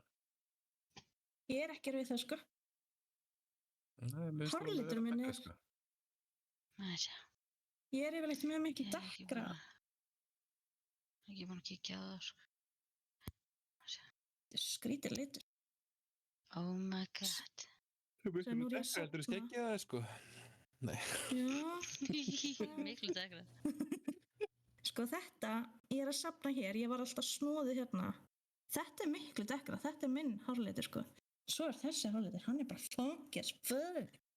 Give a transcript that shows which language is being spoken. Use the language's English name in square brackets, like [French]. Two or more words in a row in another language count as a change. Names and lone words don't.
[Icelandic] Ég er ekki rauðhærð, sko. Hárlitur minn er... Ég er yfirleitt mjög mikið dekkra. Ekki búin að kíkja á það, sko. Þetta er skrítið litur. [English] Oh my god. [Icelandic] Þú veist um að þetta er skeggið það, sko. Nei. Já. Miklu degra. Sko þetta, ég er að safna hér, ég var alltaf snóðið hérna. Þetta er miklu degra, þetta er minn hárlitur, sko. Svo er þessi hárlitur, hann er bara [English] funky as fuck.